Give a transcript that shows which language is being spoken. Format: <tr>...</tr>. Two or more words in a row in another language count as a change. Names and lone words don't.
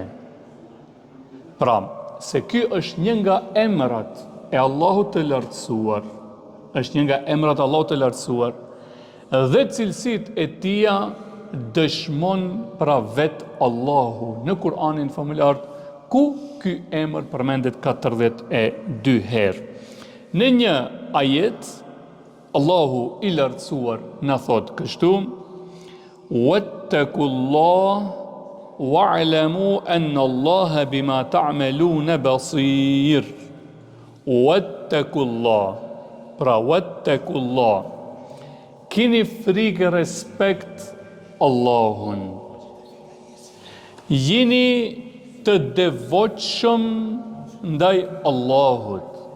<sq>Pra, se ky është një nga emrat e Allahut të lartësuar, është një nga emrat e Allahut të lartësuar, dhe cilësitë e tija dëshmon pra vetë Allahu në Kur'anin famulart, ku ky emër përmendet 42 herë. Në një ajet, Allahu i lartësuar na thot kështu:</sq> <ar>واتقوا الله واعلموا أن الله بما تعملون بصير.</ar> <sq>Wattakullah, pra wattakullah, kini frikë, respekt Allahun. Jini të devotshëm ndaj Allahut.</sq>